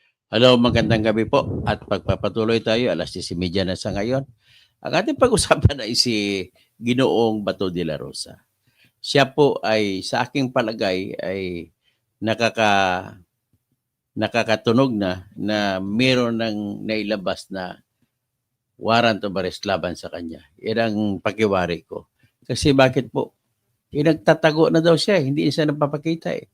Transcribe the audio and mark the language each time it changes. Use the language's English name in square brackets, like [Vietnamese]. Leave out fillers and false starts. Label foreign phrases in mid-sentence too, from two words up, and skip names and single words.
[Filipino] Hello, magandang gabi po at pagpapatuloy tayo, 10:30 na sa ngayon. Ang ating pag-usapan ay si Ginoong Bato de la Rosa. Siya po ay sa aking palagay ay nakakatunog na meron ng nailabas na [English] warrant of arrest [Filipino] laban sa kanya. Yan ang pakiwari ko. Kasi bakit po? Nagtatago na daw siya, hindi siya napapakita eh.